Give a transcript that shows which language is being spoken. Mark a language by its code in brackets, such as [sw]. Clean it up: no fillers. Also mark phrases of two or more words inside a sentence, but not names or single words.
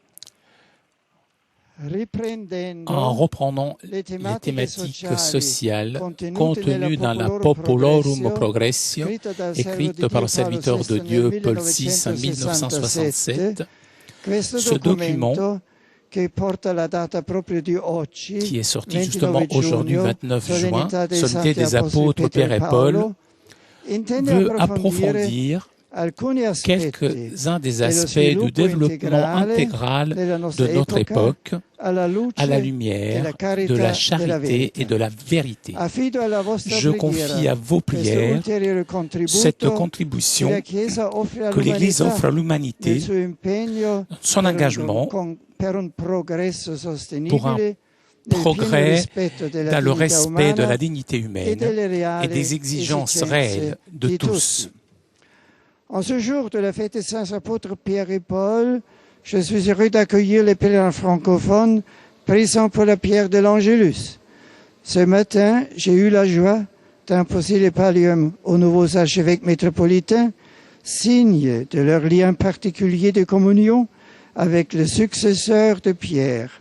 [it] Riprendendo [fr] En reprenant les thématiques sociales contenues dans la Populorum Progressio, écrite par le serviteur de Dieu Paul VI en 1967, ce document, [it] che porta la data proprio di oggi, [fr] qui est sorti 29 justement aujourd'hui, [it] giugno, [fr] 29 juin, [it] solennità dei [fr] solennité des [it] Santi [fr] apôtres Pierre et Paul, [it] intende [fr] veut approfondir [it] alcuni aspetti [fr] quelques-uns des [it] dello [fr] aspects [it] sviluppo [fr] du développement [it] integrale [fr] intégral [it] della nostra [fr] de notre [it] epoca, [fr] époque [it] alla luce [fr] à la [it] della [fr] lumière [it] carità [fr] de la [it] della [fr] charité [it] verità. [fr] et de la vérité. [it] Affido alla vostra [fr] Je [it] preghiera [fr] confie à vos [it] questo [fr] prières [it] ulteriore contributo [fr] cette contribution [it] che la Chiesa offre [fr] que l'Église offre à [it] nel [fr] l'humanité, [it] suo impegno [fr] son engagement [it] per un progresso sostenibile [fr] pour un [it] nel pieno [fr] progrès [it] rispetto della [fr] dans le [it] dignità [fr] respect de [it] umana [fr] la dignité humaine [it] delle reali [fr] et des exigences [it] esigenze [fr] réelles de [it] di [fr] tous. [it] tutti. [fr] En ce jour de la fête des saints apôtres Pierre et Paul, je suis heureux d'accueillir les pèlerins francophones présents pour la pierre de l'Angélus. Ce matin, j'ai eu la joie d'imposer les palliums aux nouveaux archevêques métropolitains, signe de leur lien particulier de communion avec le successeur de Pierre.